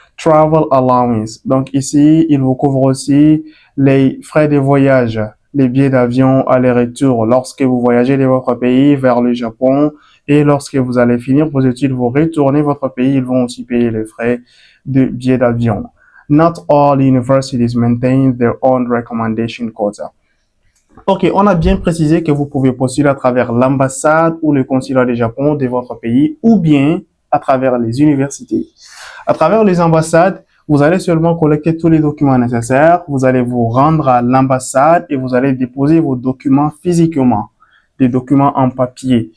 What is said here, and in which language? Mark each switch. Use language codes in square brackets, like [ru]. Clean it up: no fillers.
[en] Travel allowance. [fr] Donc, ici, il vous couvre aussi les frais de voyage, les billets d'avion aller-retour lorsque vous voyagez de votre pays vers le Japon. Et lorsque vous allez finir vos études, vous retournez votre pays, ils vont aussi payer les frais de billets d'avion. [en] Not all universities maintain their own recommendation quota. [fr] Ok, on a bien précisé que vous pouvez postuler à travers l'ambassade ou le consulat du Japon de votre pays ou bien à travers les universités. À travers les ambassades, vous allez seulement collecter tous les documents nécessaires, vous allez vous rendre à l'ambassade et vous allez déposer vos documents physiquement, des documents en papier.